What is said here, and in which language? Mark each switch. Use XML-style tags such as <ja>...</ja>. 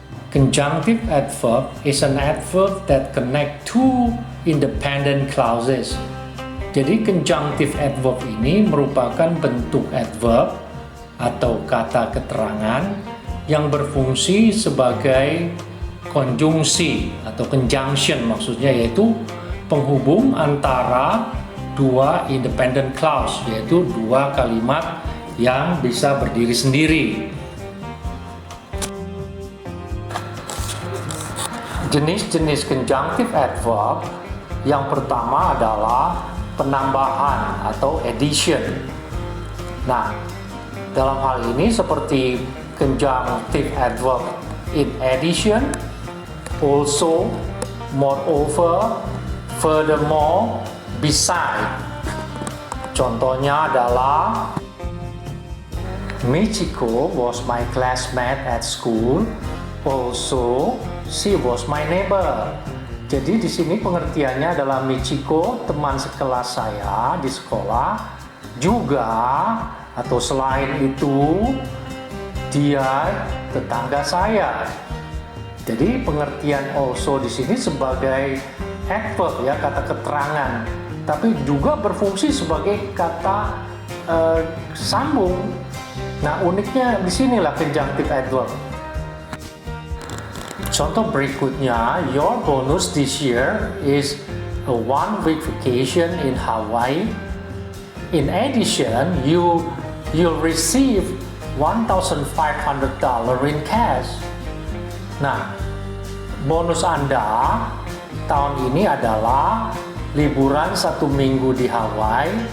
<en>Conjunctive adverb is an adverb that connect two independent clauses.</en> <id>Jadi conjunctive adverb ini merupakan bentuk adverb atau kata keterangan yang berfungsi sebagai konjungsi atau conjunction, maksudnya yaitu penghubung antara dua independent clause, yaitu dua kalimat yang bisa berdiri sendiri. Jenis-jenis conjunctive adverb yang pertama adalah penambahan atau addition. Nah, dalam hal ini seperti conjunctive adverb in addition, also, moreover, furthermore, beside. Contohnya adalah</id> <en>Michiko was my classmate at school, also she was my neighbor.</en> <id>Jadi di sini pengertiannya adalah Michiko teman sekelas saya di sekolah, juga atau selain itu dia tetangga saya. Jadi pengertian also di sini sebagai adverb ya, kata keterangan, tapi juga berfungsi sebagai kata sambung. Nah, uniknya di sinilah conjunctive adverb. Contoh berikutnya,</id> <en>your bonus this year is a one-week vacation in Hawaii. In addition, you'll receive $1,500 in cash.</en> <id>Nah, bonus Anda tahun ini adalah liburan 1 minggu di Hawaii.</id>